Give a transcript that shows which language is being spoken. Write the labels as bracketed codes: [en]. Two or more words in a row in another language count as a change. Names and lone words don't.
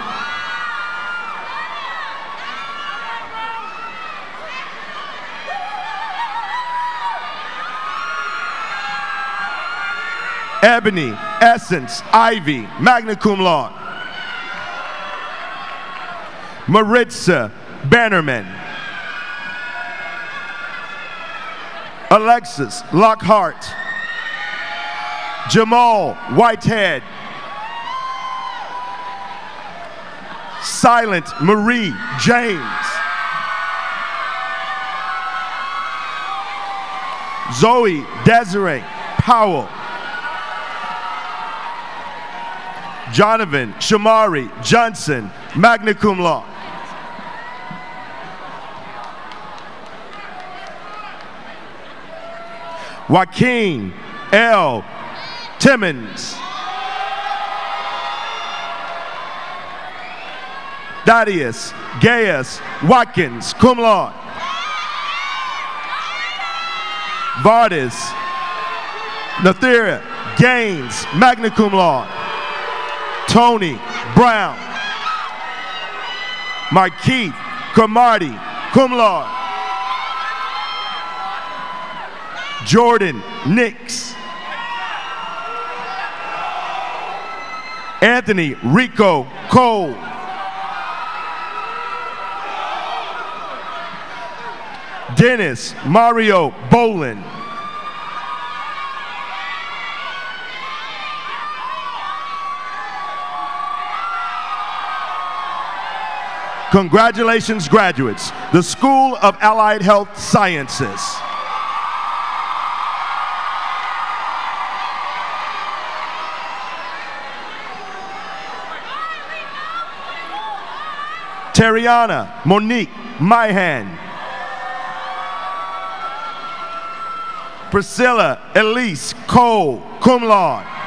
[en] Ebony Essence Ivy, [la] magna cum laude. [en] Maritza Bannerman. Alexis Lockhart. Jamal Whitehead. Silent Marie James. Zoe Desiree Powell. Jonathan Shamari Johnson, [la] magna cum laude. [en] Joaquin L. Timmons. Thaddeus Gaius Watkins, [la] cum laude. [en] Vardis Nathira Gaines, [la] magna cum laude. [en] Tony Brown. Markeith Cromartie, [la] cum laude. [en] Jordan Nix. Anthony Rico Cole. Dennis Mario Bolin. Congratulations, graduates, the School of Allied Health Sciences. Terriana Monique Myhan. Priscilla Elise Cole, [la] cum laude.